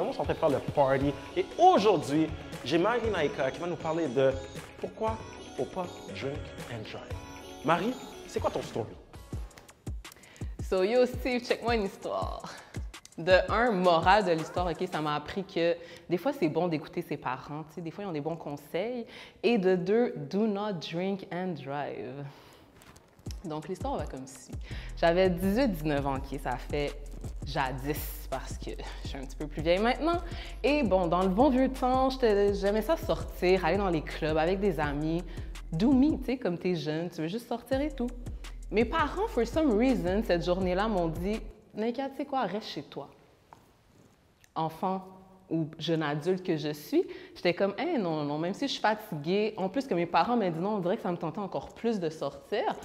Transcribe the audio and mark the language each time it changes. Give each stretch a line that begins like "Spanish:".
French: Le monde est en train de faire le party. Et aujourd'hui, j'ai Marie Naïka qui va nous parler de pourquoi faut pas
English: drink and drive.
French: Marie, c'est quoi ton story? So yo, Steve, check-moi une histoire. De un, morale de l'histoire, OK, ça m'a appris que des fois, c'est bon d'écouter ses parents, tu sais, des fois, ils ont des bons conseils. Et de deux,
English: do not drink and drive.
French: Donc, l'histoire va comme ci. J'avais 18-19 ans, OK, ça fait jadis parce que je suis un petit peu plus vieille maintenant. Et bon, dans le bon vieux temps, j'aimais ça sortir, aller dans les clubs avec des amis. Do me, tu sais, comme t'es jeune, tu veux juste sortir et tout. Mes parents,
English: for some reason,
French: cette journée-là, m'ont dit « Naïka, tu sais quoi, reste chez toi. » Enfant ou jeune adulte que je suis, j'étais comme « Hey, non, même si je suis fatiguée. » En plus que mes parents m'ont dit non, on dirait que ça me tentait encore plus de sortir.